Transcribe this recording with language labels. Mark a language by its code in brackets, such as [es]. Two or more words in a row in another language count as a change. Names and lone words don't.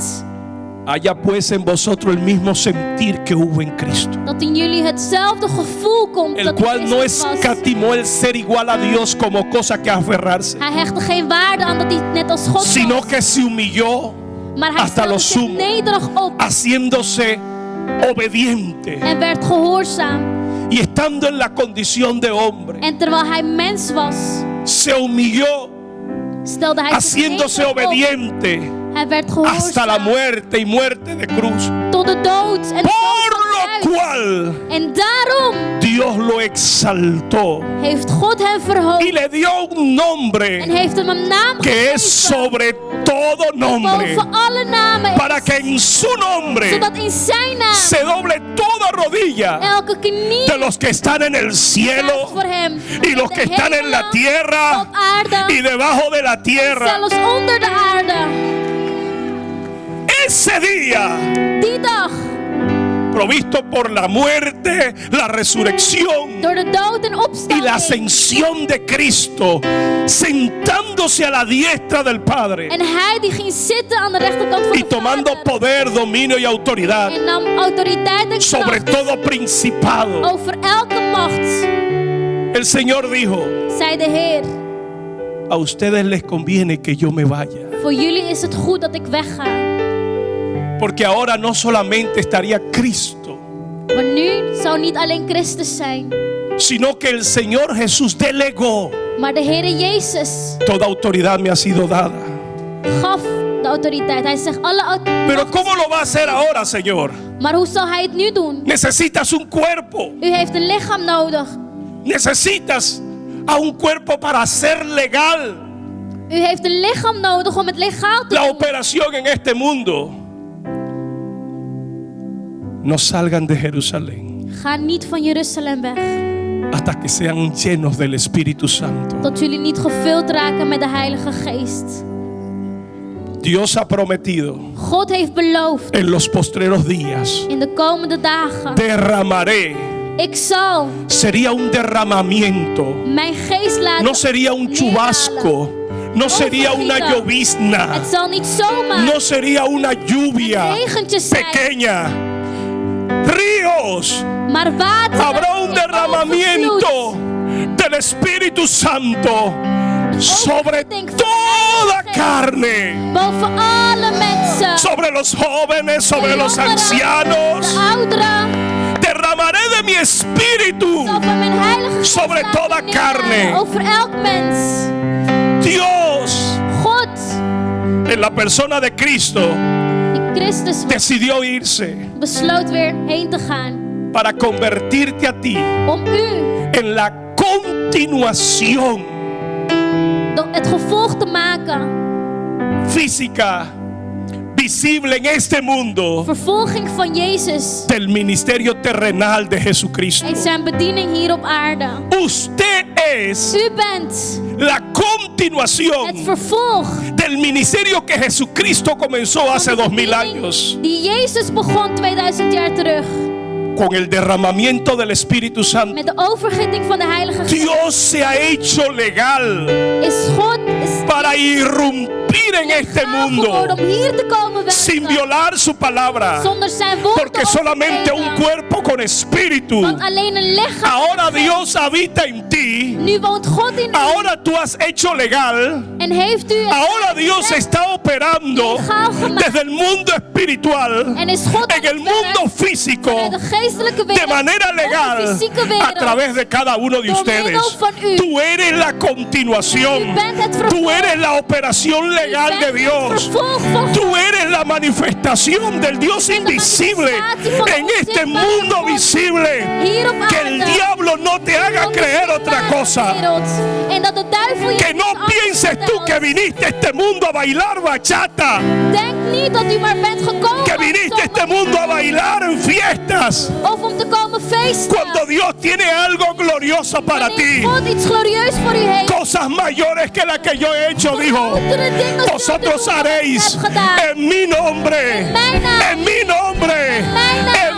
[es] Haya pues en vosotros el mismo sentir que hubo en Cristo, [nl] Dat in jullie hetzelfde gevoel komt [es] el [nl] dat [es] cual [nl] in [es] no [nl] Christus was. [es] escatimó el ser igual a Dios como cosa que aferrarse, [nl] Hij hechtte geen waarde aan dat hij net als God [es] sino [nl] was. [es] que se humilló [nl] Maar hij [es] hasta [nl] stelde [es] lo [nl] zich [es] sumo, [nl] nederig op [es] haciéndose obediente [nl] en werd gehoorzaam. [es] y estando en la condición de hombre, [nl] En terwijl hij mens was, [es] se humilló, [nl] stelde hij zich [es] haciéndose [nl] nederig op. [es] obediente [nl] Hij werd [es] hasta la [nl] gehoorzaam [es] muerte y muerte de cruz. [nl] tot de dood en de [es] Por [nl] dood van [es] lo [nl] het kruis. [es] cual [nl] En daarom [es] Dios lo exaltó [nl] heeft God hem verhoogd [es] y le dio un [nl] en [es] nombre [nl] heeft hem een naam [es] que es [nl] gegeven [es] sobre todo nombre, [nl] boven alle namen [es] para [nl] is, [es] que en su nombre [nl] zodat in zijn naam [es] se doble toda rodilla [nl] elke knie [es] de los que están en el [nl] buigt [es] cielo [nl] voor hem [es] y los [nl] de [es] que están en la [nl] hemelen, [es] tierra [nl] op aarde [es] y debajo de la tierra. [nl] zelfs onder de aarde. [es] Ese día [nl] Die dag [es] provisto por la muerte, la resurrección [nl] door de dood en [es] y [nl] opstanding [es] la ascensión de Cristo, sentándose a la diestra del Padre [nl] en hij die ging zitten aan de rechterkant van [es] y [nl] de [es] tomando [nl] Vader [es] poder, dominio y autoridad [nl] en nam autoriteit en [es] sobre [nl] kracht [es] todo principado. [nl] over elke macht. [es] El Señor dijo: [nl] Zei de Heer, [es] a ustedes les conviene que yo me vaya, [nl] voor jullie is het goed dat ik wegga. [es] porque ahora no solamente estaría Cristo, [nl] Maar nu zou niet alleen Christus zijn, [es] sino que el Señor Jesús delegó: [nl] maar de Heere Jezus [es] toda autoridad me ha sido dada. [nl] gaf de autoriteit. Hij zegt alle [es] Pero [nl] autoriteit. [es] ¿cómo lo va a hacer ahora, Señor? [nl] Maar hoe zal hij het nu doen? [es] Necesitas un cuerpo. [nl] U heeft een lichaam nodig. [es] Necesitas a un cuerpo para hacer legal [nl] U heeft een lichaam nodig om het legaal te [es] la [nl] doen. [es] operación en este mundo. No salgan de Jerusalén [nl] Ga niet van Jeruzalem weg. [es] hasta que sean llenos del Espíritu Santo. [nl] Tot jullie niet gevuld raken met de Heilige Geest. [es] Dios ha prometido: [nl] God heeft beloofd, [es] en los postreros días [nl] in de komende dagen, [es] derramaré. [nl] ik zal [es] Sería un derramamiento, [nl] mijn geest laten [es] no sería un chubasco, no sería una llovizna, [nl] Het zal niet zomaar [es] no sería una lluvia [nl] regentjes zijn, [es] pequeña. Ríos, [nl] maar water [es] habrá un [nl] in [es] derramamiento del Espíritu Santo sobre toda carne, [nl] boven alle mensen, [es] sobre los jóvenes, sobre [nl] de [es] los [nl] jongeren, [es] ancianos. [nl] de ouderen. [es] Derramaré de mi espíritu [nl] Zal van mijn Heilige Geest [es] sobre [nl] laten [es] toda [nl] neer [es] carne. [nl] over elk mens. [es] Dios, [nl] God, [es] en la persona de Cristo, [nl] die Christus was, [es] decidió irse [nl] besloot weer heen te gaan. [es] para convertirte a ti [nl] Om u [es] en la continuación [nl] het gevolg te maken. [es] física visible en este mundo [nl] Vervolging van Jezus [es] del ministerio terrenal de Jesucristo. [nl] en zijn bediening hier op aarde. [es] Usted es [nl] U bent [es] la [nl] het [es] continuación [nl] vervolg [es] del ministerio que Jesucristo comenzó hace [nl] van de 2000 bediening [es] años [nl] die Jezus begon 2000 jaar terug. [es] con el derramamiento del Espíritu Santo. [nl] Met de overgieting van de Heilige Geest [es] Dios se ha hecho legal [nl] is God [es] para irrumpir en este [nl] legaal [es] mundo [nl] geworden om hier te komen [es] sin [nl] werken. [es] violar su palabra, [nl] Zonder zijn woord [es] porque [nl] te [es] solamente un [nl] overtreden. [es] cuerpo con espíritu. [nl] Want alleen een lichaam. [es] Ahora Dios habita en ti. [nl] Nu woont God in u. [es] Ahora tú has hecho legal. [nl] En heeft u het [es] Ahora Dios está operando [nl] legaal gemaakt. [es] desde el mundo espiritual [nl] En is God [es] en el mundo físico [nl] vanuit de geestelijke [es] de [nl] wereld, [es] manera [nl] op de [es] legal [nl] fysieke [es] a [nl] wereld. [es] través de cada uno de [nl] Door [es] ustedes. [nl] middel van u. [es] Tú eres la continuación. [nl] U bent het vervolg. [es] Tú eres la operación legal [nl] U [es] de [nl] bent het [es] Dios. [nl] vervolg van [es] Tú [nl] God. [es] eres la manifestación del Dios invisible en este mundo visible. [nl] Hier op [es] Que el [nl] aarde. [es] diablo no te haga creer otra cosa. [nl] En dat de duivel je [es] Que no [nl] iets anders [es] pienses tú [nl] vertelt. [es] que viniste a este mundo a bailar bachata. [nl] Denk niet dat u maar bent gekomen [es] Que [nl] om [es] viniste a este [nl] zomaar- [es] mundo a bailar en fiestas. [nl] of om te komen feesten. [es] Cuando Dios tiene algo glorioso para [nl] Wanneer [es] ti. [nl] God iets glorieus voor u heeft. [es] Cosas mayores que las que yo he hecho, dijo. [nl] Grotere dingen [es] Vosotros [nl] zullen u [es] haréis [nl] hebben gedaan. [es] en mi nombre. [nl] mijn naam. [es] En mi nombre. [nl] mijn naam.